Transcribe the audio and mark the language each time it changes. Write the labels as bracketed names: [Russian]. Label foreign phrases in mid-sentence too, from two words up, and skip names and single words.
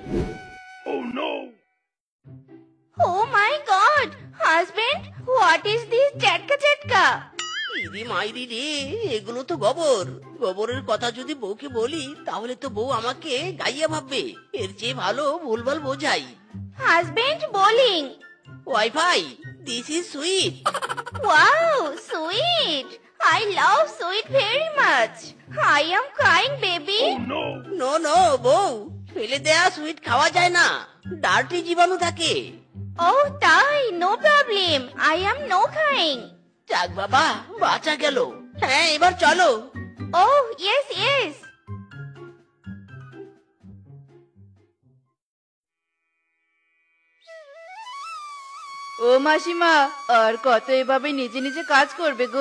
[English] Oh my God, husband, what is this ঝটকা ঝটকা? [Bangla] ইদি মাইরি রে, এগুলো তো গোবর। গোবরের কথা যদি বউকে বলি তাহলে তো বউ আমাকে গাইয়া ভাববে। এর চেয়ে ভালো ভুলভাল বোঝাই। [English] husband bowling. ওয়াইফাই, this is sweet. wow, sweet. I love sweet very much. I am crying, baby. no no [Bangla] বউ, ফেলে দেয়া সুইট খাওয়া যায় না, ডার্টি জীবাণু থাকে। Oh, তাই, [English] no problem. I am no crying. [Bangla] যাক বাবা, বাঁচা গেল। হ্যাঁ, এবার চলো। [English] Oh, yes, yes. [Bangla] ও মাসিমা, আর কত এভাবে নিজে নিজে কাজ করবে গো?